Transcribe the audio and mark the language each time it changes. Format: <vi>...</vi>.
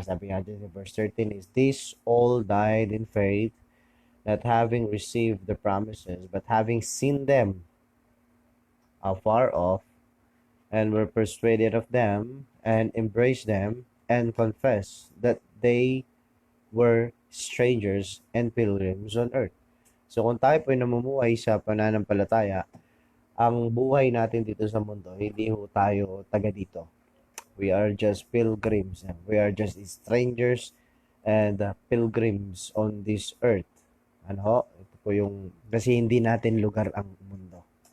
<tl>Sabi nga dyan sa verse 13</tl> <en>is, "These all died in faith, not having received the promises, but having seen them afar off, and were persuaded of them, and embraced them, and confessed that they were strangers and pilgrims on earth."</en> <tl>So kung tayo po ay namumuhay sa pananampalataya, ang buhay natin dito sa mundo, hindi ho tayo taga dito.</tl> <en>We are just pilgrims, and we are just strangers and pilgrims on this earth.</en> <tl>Ano ho? Ito po yung, kasi hindi natin lugar ang mundo.</tl>